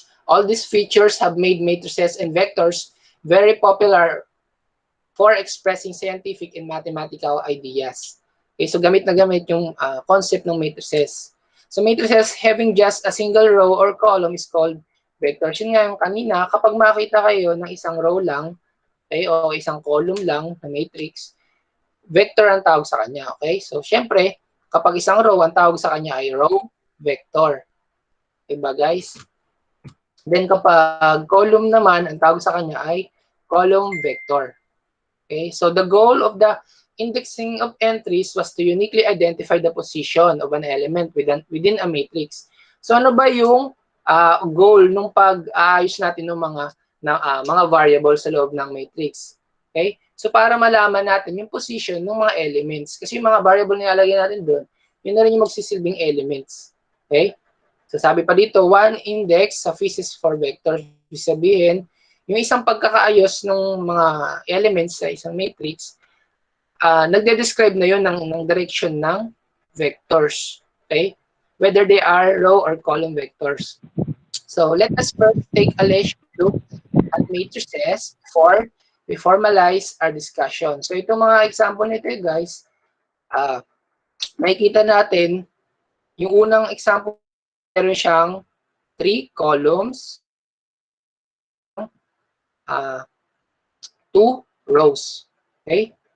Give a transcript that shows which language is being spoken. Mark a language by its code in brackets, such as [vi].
[en] All these features have made matrices and vectors very popular for expressing scientific and mathematical ideas. Okay, so [tl] gamit na gamit yung concept ng matrices. [en] So matrices having just a single row or column is called vectors. [tl] Yun nga yung kanina, kapag makita kayo ng isang row lang, okay, o isang column lang na matrix, vector ang tawag sa kanya. Okay, so syempre, kapag isang row, ang tawag sa kanya ay row vector. Diba guys? Then kapag column naman, ang tawag sa kanya ay column vector. [en] Okay, so the goal of the indexing of entries was to uniquely identify the position of an element within a matrix. [tl] So ano ba yung goal nung pag-aayos natin ng mga variables sa loob ng matrix? Okay? So para malaman natin yung position ng mga elements. Kasi yung mga variable na nilalagay natin doon, yun na rin yung magsisilbing elements. Okay? So sabi pa dito, [en] one index suffices for vectors. [tl] Ibig sabihin, yung isang pagkakaayos ng mga elements sa isang matrix, nagde-describe na yun ng direction ng vectors. Okay? [en] Whether they are row or column vectors. So let us first take a look at matrices before we formalize our discussion. [tl] So itong mga example nito guys, makikita natin yung unang example, meron siyang 3 columns, 2 rows. Okay?